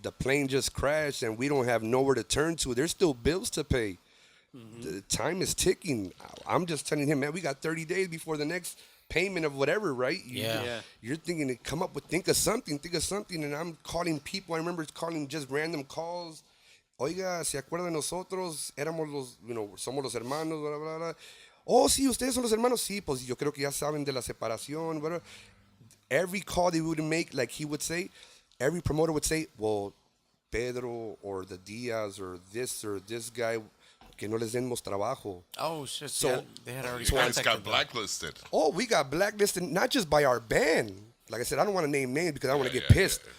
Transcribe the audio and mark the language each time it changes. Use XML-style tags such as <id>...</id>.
<en>The plane just crashed, and we don't have nowhere to turn to. There's still bills to pay. The time is ticking. I'm just telling him, man, we got 30 days before the next payment of whatever, right? You're thinking to think of something, and I'm calling people. I remember calling just random calls.</en> <es>Oiga, ¿se acuerdan de nosotros? Éramos los, somos los hermanos, bla, bla, bla. Oh, sí, ustedes son los hermanos. Sí, pues yo creo que ya saben de la separación, bla.</es> <en>Every call they would make, like he would say, every promoter would say, well, Pedro or the Diaz or this guy,</en> <es>que no les demos trabajo.</es> <en>Oh, shit. So- Yeah, they had already You guys contacted got them. blacklisted. Oh, we got blacklisted not just by our band. Like I said, I don't want to name names because I don't want to get pissed.</en>